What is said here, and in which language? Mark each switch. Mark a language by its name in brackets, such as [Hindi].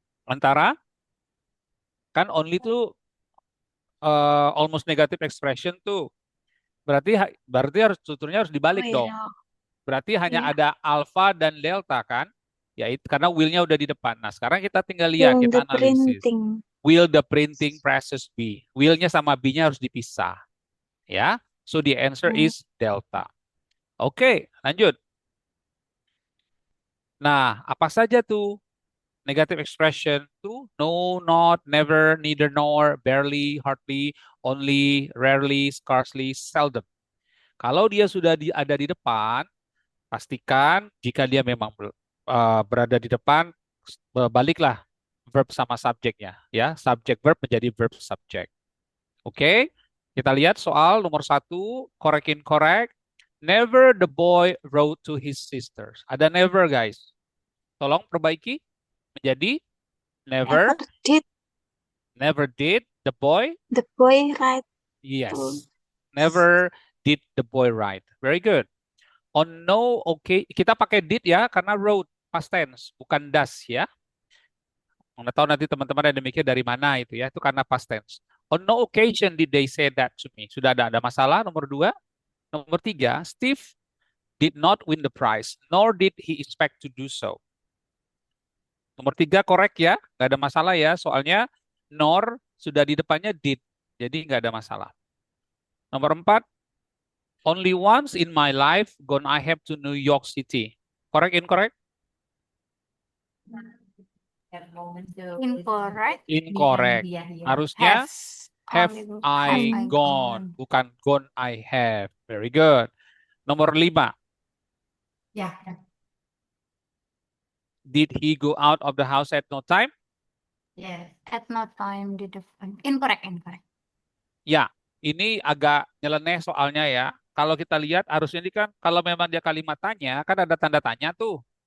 [Indonesian] Antara kan only itu almost negative expression tuh. Berarti harus tuturnya harus Oh dibalik dong. iya. Berarti hanya Iya. ada alpha dan delta kan? Ya itu karena will-nya udah di depan. Nah, sekarang kita tinggal lihat, [English] Will the [Indonesian] kita analisis. [English] printing. Will the printing presses be? [Indonesian] Will-nya sama B-nya harus dipisah. Ya. [English] So the answer Hmm. is delta. [Indonesian] Oke, lanjut. Nah, apa saja tuh negative expression to no, not, never, neither, nor, barely, hardly, only, rarely, scarcely, seldom. Kalau dia sudah ada di depan, pastikan jika dia memang berada di depan, baliklah verb sama subjeknya, ya. Subject verb menjadi verb subject. Oke, kita lihat soal nomor 1, correct incorrect. [English] Never the boy wrote to his sisters. [Indonesian] Ada never, guys. Tolong perbaiki menjadi never. [English] Never did The boy. the boy write to Yes. Never did the boy write. Very good. On no, okay. [Indonesian] Kita pakai did ya, karena wrote past tense, bukan does ya. Nggak tahu nanti teman-teman ada mikir dari mana itu ya, itu karena past tense. [English] On no occasion did they say that to me. [Indonesian] Sudah ada masalah, nomor 2. Nomor 3, [English] Steve did not win the prize, nor did he expect to do so. [Indonesian] Nomor 3 korek ya, nggak ada masalah ya, soalnya nor sudah di depannya did, jadi nggak ada masalah. Nomor 4, [English] only once in my life gone I have to New York City. Correct, incorrect? Incorrect. Incorrect. [Indonesian] Harusnya [English] have Only I have I gone, [Indonesian] bukan [English] gone I have. Very good. [Indonesian] Nomor 5, Ya. [English] did he go out of the house at no time? Yes. At no time did the incorrect. [Indonesian] Ya, ini agak nyeleneh soalnya ya. Kalau kita lihat harusnya ini kan kalau memang dia kalimat tanya kan ada tanda tanya tuh.